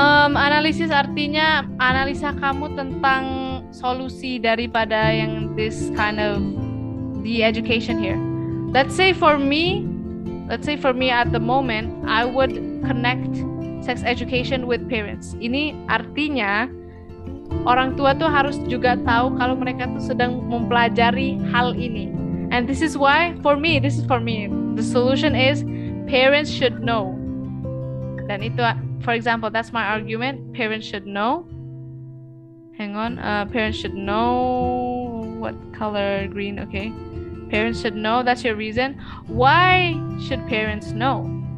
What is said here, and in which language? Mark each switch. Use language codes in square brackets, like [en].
[id] Analisis artinya analisa kamu tentang solusi daripada yang [en] this kind of the education here. Let's say for me at the moment, I would connect sex education with parents. [id] Ini artinya orang tua tuh harus juga tahu kalau mereka tuh sedang mempelajari hal ini. [en] And this is for me, the solution is parents should know. Dan itu, for example, that's my argument. Parents should know. Hang on, parents should know what color, green, okay. Parents should know, that's your reason. Why should parents know?